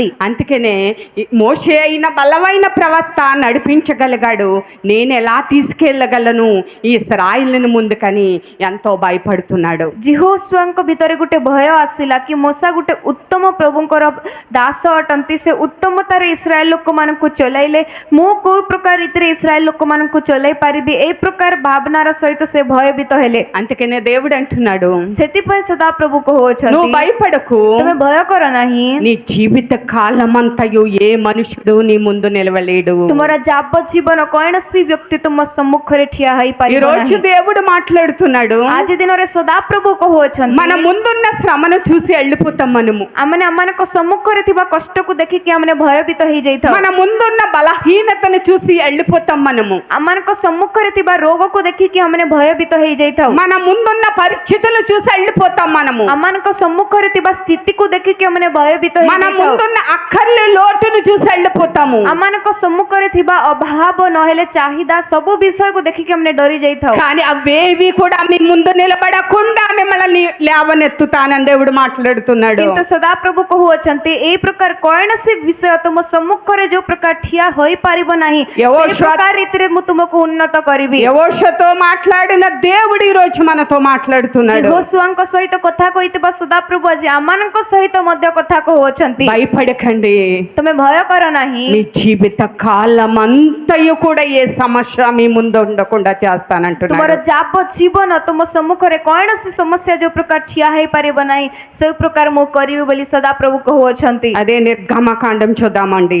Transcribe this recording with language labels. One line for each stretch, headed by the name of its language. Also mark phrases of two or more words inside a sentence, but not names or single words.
Telugu: అందుకనే మోషే అయిన బలమైన ప్రవక్త నడిపించగలిగాడు, నేను ఎలా తీసుకెళ్ళగలను ఈ ఇశ్రాయేలుని ముందుకని ఎంతో భయపడుతున్నాడు.
Odia: ଜିହୋଶୁଆଙ୍କ ଭିତରେ ଗୋଟେ ଭୟ ଆସିଲା କି ମୋଶା ଗୋଟେ ଉତ୍ତମ ପ୍ରଭୁଙ୍କର ଦାସ ଅଟନ୍ତି, ସେ ଉତ୍ତମତାରେ ଇସ୍ରାଏଲ ଲୋକମାନଙ୍କୁ ଚଲାଇଲେ, ମୁଁ ମୁଁ କୋଉ ପ୍ରକାର ରୀତିରେ ଇସ୍ରାଏଲ ଲୋକମାନଙ୍କୁ ଚଲେଇ ପାରିବି ଏଇ ପ୍ରକାର ଭାବନାର ସହିତ ସେ ଭୟଭୀତ ହେଲେ।
Telugu: అందుకనే దేవుడు అంటున్నాడు,
Odia: ସେଥିପାଇଁ ସଦାପ୍ରଭୁ କହୁଅଛନ୍ତି
Telugu: నువ్వు భయపడకు,
Odia: ତମେ ଭୟ କର ନାହିଁ,
Telugu: నీ జీవిత కాలమంతయు ఏ మనుషుడు నీ ముందు నిలవలేడు.
Odia: ତୁମର ଯାବଜୀବନ କୌଣସି ବ୍ୟକ୍ତି ତୁମ ସମ୍ମୁଖରେ ଠିଆ
Telugu: ఈ
Odia: ହୋଇପାରିବ
Telugu: రోజు
Odia: ନାହିଁ।
Telugu: దేవుడు మాట్లాడుతున్నాడు,
Odia: ଆଜି ଦିନରେ ସଦାପ୍ରଭୁ କହୁଅଛନ୍ତି
Telugu: మన ముందున్న శ్రమను చూసి వెళ్ళిపోతాం మనము,
Odia: ଆମମାନେ ଆମମାନଙ୍କ ସମ୍ମୁଖରେ ଥିବା କଷ୍ଟକୁ ଦେଖିକି ଆମେ ଭୟଭୀତ ହେଇଯାଇଥାଉ,
Telugu: మన ముందున్న బలహీనతను చూసి వెళ్ళిపోతాం మనము,
Odia: ଆମମାନଙ୍କ ସମ୍ମୁଖରେ ଥିବା ରୋଗକୁ ଦେଖିକି ଆମେ ଭୟଭୀତ ହେଇଯାଇଥାଉ,
Telugu: మన ముందున్న పరిస్థితులు చూసి వెళ్ళిపోతాం మనము,
Odia: ଆମମାନଙ୍କ ସମ୍ମୁଖରେ ଥିବା ସ୍ଥିତିକୁ ଦେଖିକି ଆମେ ଭୟଭୀତ
Telugu: మన
Odia: ହେଇଯାଇଥାଉ,
Telugu: ముందున్న అక్కర్లు లోటును చూసి వెళ్ళిపోతాము.
Odia: ଆମମାନଙ୍କ ସମ୍ମୁଖରେ ଥିବା ଅଭାବ ନହେଲେ ଚାହିଦା ସବୁ ବିଷୟକୁ ଦେଖିକି ଆମେ ଡରି ଯାଇଥାଉ।
Telugu: కానీ అవేవి కూడా మీ ముందు నిలబడకుండా మిమ్మల్ని లేవనెత్తుతానని దేవుడు మాట్లాడుతున్నాడు.
Odia: କିନ୍ତୁ ସଦାପ୍ରଭୁ କହୁଅଛନ୍ତି ଏଇ ପ୍ରକାର କୌଣସି ବିଷୟ ତୁମ ସମ୍ମୁଖରେ ଯୋଉ ପ୍ରକାର ଠିଆ ହୋଇପାରିବ ନାହିଁ
Telugu: యెహోషువ
Odia: ସେଇ ପ୍ରକାର రీతిରେ ମୁଁ ତୁମକୁ ଉନ୍ନତ କରିବି।
Telugu: యెహోషువతో మాట్లాడిన దేవుడు ఈ రోజు మనతో మాట్లాడుతున్నాడు.
Odia: యెహోషువଙ୍କ ସହିତ କଥା କହିଥିବା ସଦାପ୍ରଭୁ ଆଜି ଆମମାନଙ୍କ ସହିତ ମଧ୍ୟ କଥା କହୁଅଛନ୍ତି,
Telugu: భయపడకండి,
Odia: ତମେ ଭୟ କର ନାହିଁ,
Telugu: మీ జీవిత కాలమంతయు కూడా ఏ సమస్య మీ ముందు ఉండకుండా
Odia: ତୁମର
Telugu: చేస్తానంటున్నాడు.
Odia: ଯାବଜୀବନ ତୁମ ସମ୍ମୁଖରେ କୌଣସି ସମସ୍ୟା ଯୋଉ ପ୍ରକାର ଠିଆ ହେଇପାରିବ ନାହିଁ ସେଇ ପ୍ରକାର ମୁଁ କରିବି ବୋଲି ସଦାପ୍ରଭୁ କହୁଅଛନ୍ତି।
Telugu: అదే నిర్గమకాండం చూద్దామండి.